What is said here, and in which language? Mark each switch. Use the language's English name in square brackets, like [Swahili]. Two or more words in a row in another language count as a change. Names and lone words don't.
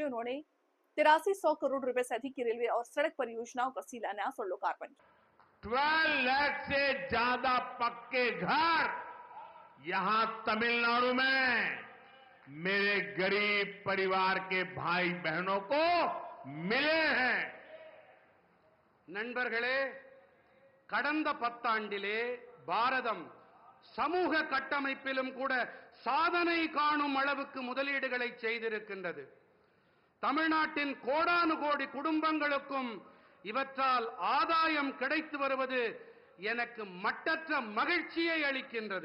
[Hindi] उन्होंने 8300 करोड़ रुपए से अधिक की रेलवे और सड़क परियोजनाओं का शिलान्यास और लोकार्पण किया। 12 लाख से ज्यादा पक्के घर यहां तमिलनाडु में मेरे गरीब परिवार के भाई बहनों को मिले हैं। [Tamil] நண்பர்களே, கடந்த 10 ஆண்டிலே பாரதம் சமூக கட்டமைப்பிலும் கூட சாதனை காணும் அளவுக்கு முதலீடுகளை செய்திருக்கின்றது. தமிழ்நாட்டின் கோடானு கோடி குடும்பங்களுக்கும் இவற்றால் ஆதாயம் கிடைத்து வருவது எனக்கு மட்டற்ற மகிழ்ச்சியை அளிக்கின்றது.